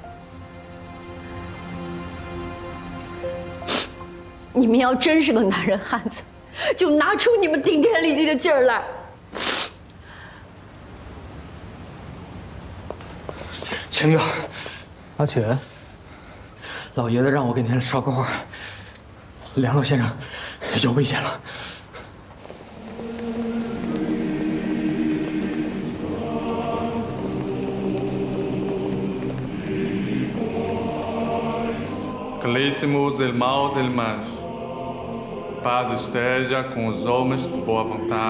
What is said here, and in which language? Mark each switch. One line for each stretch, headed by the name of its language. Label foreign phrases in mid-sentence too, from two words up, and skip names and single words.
Chinese: 你们要真是个男人汉子，就拿出你们顶天立地的劲儿来。秦哥，阿全，老爷子让我给您捎个话，梁老先生有危险了。
Portuguese: Caríssimos irmãos e irmãs, paz esteja com os homens de boa vontade.